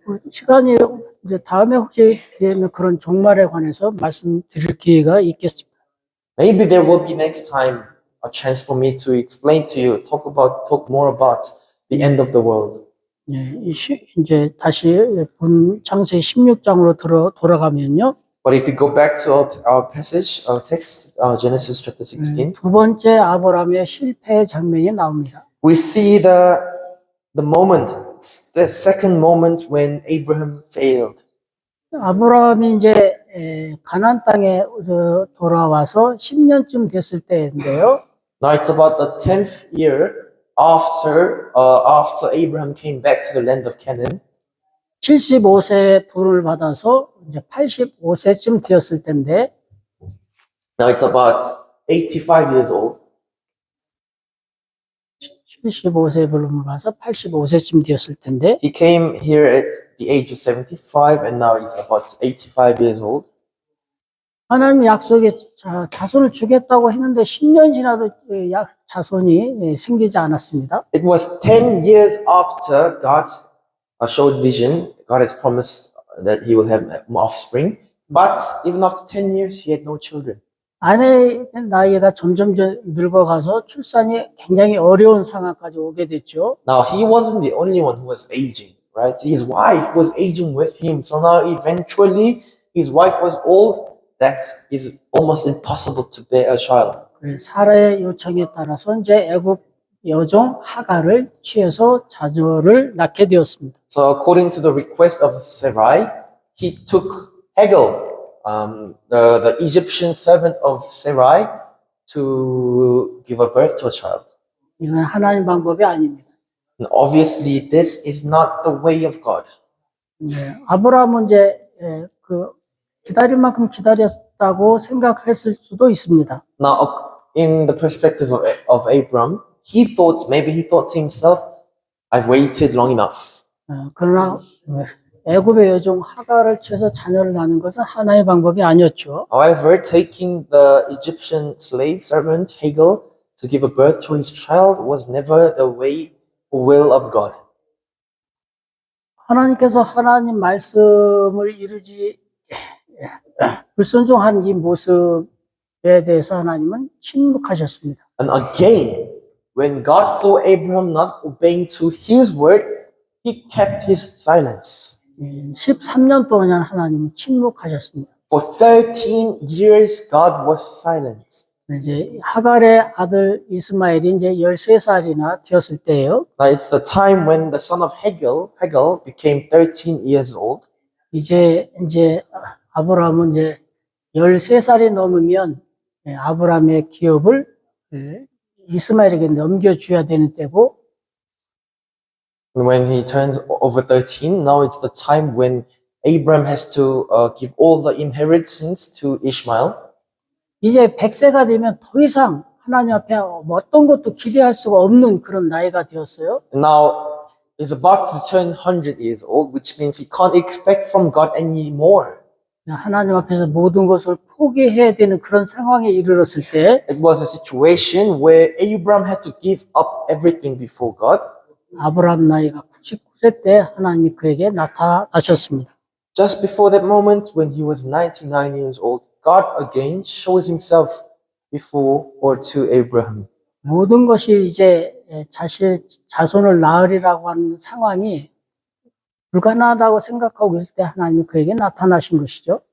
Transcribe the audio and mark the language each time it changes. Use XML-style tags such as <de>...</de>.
<ko>시간이 이제 다음에 혹시 되면 그런 종말에 관해서 말씀드릴 기회가 있겠습니다.</ko> <en>Maybe there will be next time a chance for me to explain to you, talk more about the end of the world.</en> <ko>이제 다시 본 창세기 16장으로 돌아가면요.</ko> <en>But if we go back to our passage, our text, Genesis chapter 16,</en> <ko>두 번째 아브라함의 실패 장면이 나옵니다.</ko> <en>we see the moment, the second moment when Abraham failed.</en> <ko>아브라함이 이제 가나안 땅에 돌아와서 10년쯤 됐을 때인데요.</ko> <en>Now it's about the 10th year after Abraham came back to the land of Canaan.</en> <ko>75세 부름을 받아서 이제 85세쯤 되었을 때인데.</ko> <en>Now it's about 85 years old.</en> <ko>75세 부름을 받아서 85세쯤 되었을 텐데.</ko> <en>He came here at the age of 75 and now he's about 85 years old.</en> <ko>하나님 약속에 자손을 주겠다고 했는데 10년 지나도 자손이 생기지 않았습니다.</ko> <en>It was 10 years after God showed vision. God has promised that he will have offspring. But even after 10 years, he had no children.</en> <ko>아내의 나이가 점점 늙어가서 출산이 굉장히 어려운 상황까지 오게 됐죠.</ko> <en>Now, he wasn't the only one who was aging, right? His wife was aging with him. So now eventually his wife was old. That is almost impossible to bear a child.</en> <ko>사라의 요청에 따라서 이제 애굽 여종 하갈을 취해서 자녀를 낳게 되었습니다.</ko> <en>So according to the request of Sarai, he took Hagar, the Egyptian servant of Sarai, to give a birth to a child.</en> <ko>이건 하나님 방법이 아닙니다.</ko> <en>And obviously, this is not the way of God.</en> <ko>아브라함은 이제 기다릴 만큼 기다렸다고 생각했을 수도 있습니다.</ko> <en>Now, in the perspective of Abram, maybe he thought to himself, I've waited long enough.</en> <ko>그러나 애굽의 여종 하갈을 취해서 자녀를 낳는 것은 하나의 방법이 아니었죠.</ko> <en>However, taking the Egyptian slave servant Hagar to give a birth to his child was never the will of God.</en> <ko>하나님께서 하나님 말씀을 이루지 불순종한 이 모습에 대해서 하나님은 침묵하셨습니다.</ko> <en>And again, when God saw Abraham not obeying to his word, he kept his silence.</en> <ko>13년 동안 하나님은 침묵하셨습니다.</ko> <en>For 13 years, God was silent.</en> <ko>이제 하갈의 아들 이스마엘이 이제 13살이나 되었을 때예요.</ko> <en>Now it's the time when the son of Hagar became 13 years old.</en> <ko>이제 아브라함은 이제 13살이 넘으면 아브라함의 기업을 이스마엘에게 넘겨줘야 되는 때고.</ko> <en>When he turns over 13, now it's the time when Abraham has to give all the inheritance to Ishmael.</en> <ko>이제 100세가 되면 더 이상 하나님 앞에 어떤 것도 기대할 수가 없는 그런 나이가 되었어요.</ko> <en>Now he's about to turn 100 years old, which means he can't expect from God anymore.</en> <ko>하나님 앞에서 모든 것을 포기해야 되는 그런 상황에 이르렀을 때,</ko> <en>It was a situation where Abraham had to give up everything before God.</en> <ko>아브라함 나이가 99세 때 하나님이 그에게 나타나셨습니다.</ko> <en>Just before that moment, when he was 99 years old, God again shows himself before or to Abraham.</en> <ko>모든 것이 이제 자손을 낳으리라고 하는 상황이 불가능하다고 생각하고 있을 때 하나님이 그에게 나타나신 것이죠.</ko>